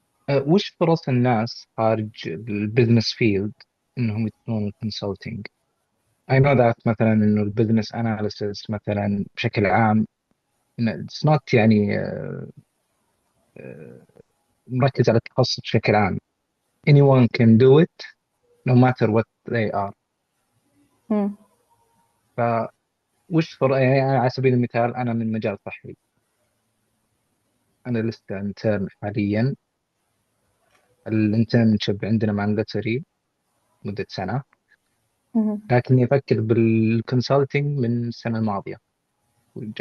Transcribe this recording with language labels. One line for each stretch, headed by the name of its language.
Arabic: وش فرص الناس خارج البزنس فيلد انهم يدخلون الكونسلتنج؟
English: I know that
Arabic: مثلا انه البزنس اناليسيس مثلا بشكل عام
English: it's not
Arabic: يعني مركز على التخصص بشكل عام.
English: anyone can do it no matter what they are.
Arabic: فوش يعني على سبيل المثال أنا من مجال صحي، أنا لسه انترن حاليا. الانترنشيب عندنا مانداتوري مدة سنة. مهم. لكني أفكر بالكونسلتنج من السنة الماضية وجالس